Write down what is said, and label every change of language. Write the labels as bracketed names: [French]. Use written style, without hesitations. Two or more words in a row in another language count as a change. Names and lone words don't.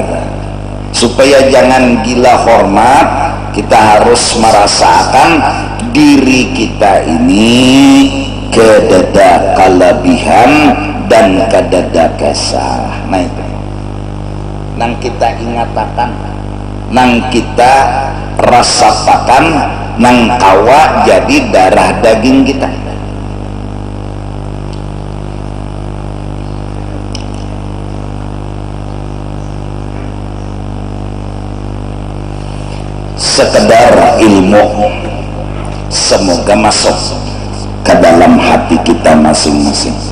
[Banjar] Supaya jangan gila hormat, kita harus merasakan diri kita ini kedada kelebihan dan kedada kesah. Nah itu nang kita ingatakan, nang kita rasakan, nang kawa jadi darah daging kita. [Indonesian] Sekedar ilmu semoga masuk ke dalam hati kita masing-masing.